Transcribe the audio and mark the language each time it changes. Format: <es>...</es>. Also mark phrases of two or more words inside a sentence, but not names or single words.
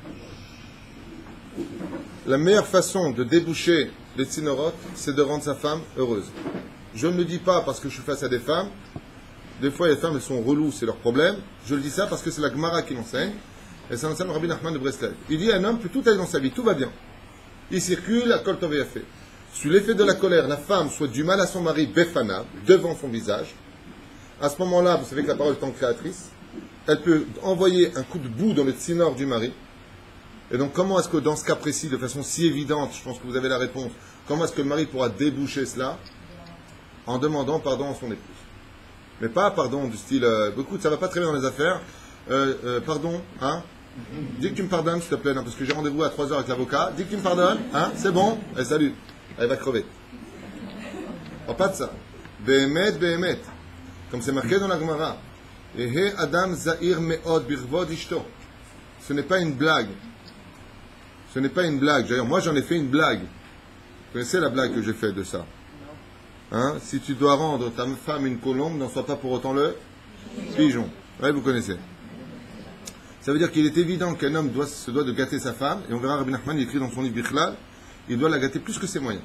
<fr>La meilleure façon de déboucher les tzinorotes, c'est de rendre sa femme heureuse. Je ne le dis pas parce que je suis face à des femmes. Des fois, les femmes, elles sont reloues, c'est leur problème. Je le dis ça parce que c'est la Gemara qui l'enseigne. Et ça enseigne Rabbi Nachman de Breslev. Il dit un homme peut tout aller dans sa vie, tout va bien. Il circule, la</fr> <he>כל טוב</he> <fr>fait. Sous l'effet de la colère, la femme souhaite du mal à son mari, befana, devant son visage. À ce moment-là, vous savez que la parole est en créatrice. Elle peut envoyer un coup de boue dans le tsinor du mari. Et donc, comment est-ce que dans ce cas précis, de façon si évidente, je pense que vous avez la réponse, comment est-ce que le mari pourra déboucher cela? En demandant pardon à son épouse. Mais pas pardon du style, écoute, ça va pas très bien dans les affaires, pardon, hein? Dis que tu me pardonnes, s'il te plaît, non, parce que j'ai rendez-vous à 3h avec l'avocat. Dis que tu me pardonnes, hein? C'est bon? Allez, salut. Elle va crever. Oh, pas de ça.</fr> <he>באמת, באמת.</he> <fr>Comme c'est marqué dans la Gemara.</fr> <he>יהא אדם זהיר מאוד בכבוד אשתו.</he> <fr>Ce n'est pas une blague. Ce n'est pas une blague. D'ailleurs, moi, j'en ai fait une blague. Vous connaissez la blague que j'ai faite de ça? Hein? Si tu dois rendre ta femme une colombe, n'en sois pas pour autant le pigeon. Oui, vous connaissez. Ça veut dire qu'il est évident qu'un homme se doit de gâter sa femme, et on verra Rabbi Nachman, il écrit dans son livre Bichlal, il doit la gâter plus que ses moyens.</fr>